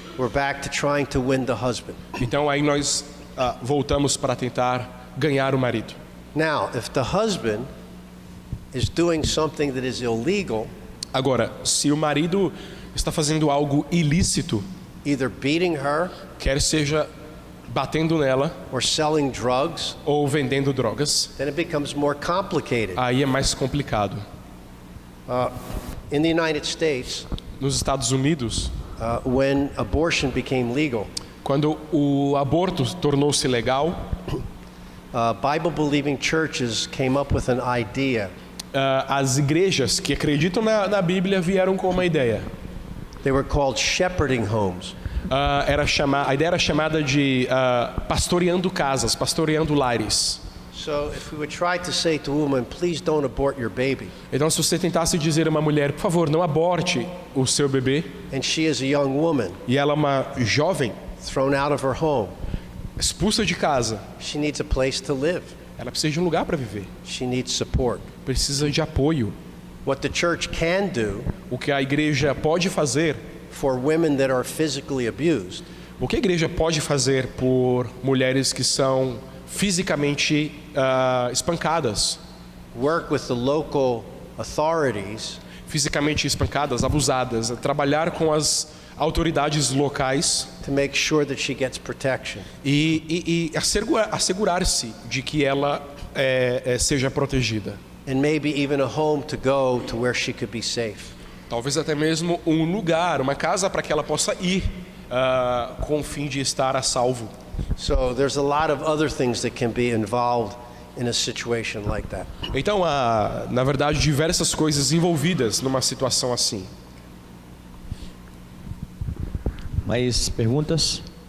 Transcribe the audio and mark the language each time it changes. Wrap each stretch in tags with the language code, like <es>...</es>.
<en>we're back to trying to win the husband.</en> <pt>então aí nós voltamos para tentar ganhar o marido.</pt> <en>Now, if the husband is doing something that is illegal,</en> <pt>Agora, se o marido está fazendo algo ilícito,</pt> <en>either beating her</en> <pt>quer seja batendo nela</pt> <en>or selling drugs,</en> <pt>ou vendendo drogas,</pt> <en>then it becomes more complicated.</en> <pt>aí é mais complicado.</pt> <en>In the United States,</en> <pt>Nos Estados Unidos,</pt> <en>when abortion became legal,</en> <pt>quando o aborto tornou-se legal,</pt> <en>Bible-believing churches came up with an idea.</en> <pt>as igrejas que acreditam na Bíblia vieram com uma ideia.</pt> <en>They were called shepherding homes.</en> <pt>a ideia era chamada de pastoreando casas, pastoreando lares.</pt> <en>So if we would try to say to a woman, please don't abort your baby,</en> <pt>Então, se você tentasse dizer a uma mulher, por favor, não aborte o seu bebê,</pt> <en>and she is a young woman</en> <pt>e ela é uma jovem,</pt> <en>thrown out of her home,</en> <pt>expulsa de casa,</pt> <en>she needs a place to live.</en> <pt>ela precisa de um lugar para viver,</pt> <en>She needs support.</en> <pt>precisa de apoio.</pt> <en>What the church can do</en> <pt>O que a igreja pode fazer,</pt> <en>for women that are physically abused</en> <pt>o que a igreja pode fazer por mulheres que são fisicamente espancadas,</pt> <en>work with the local authorities</en> <pt>fisicamente espancadas, abusadas, trabalhar com as autoridades locais</pt> <en>to make sure that she gets protection.</en> <pt>e assegurar-se de que ela seja protegida.</pt> <en>And maybe even a home to go to where she could be safe.</en> <pt>Talvez até mesmo um lugar, uma casa para que ela possa ir com o fim de estar a salvo.</pt> <en>So there's a lot of other things that can be involved in a situation like that.</en> <pt>Então, há, na verdade, diversas coisas envolvidas numa situação assim. Mais perguntas?</pt>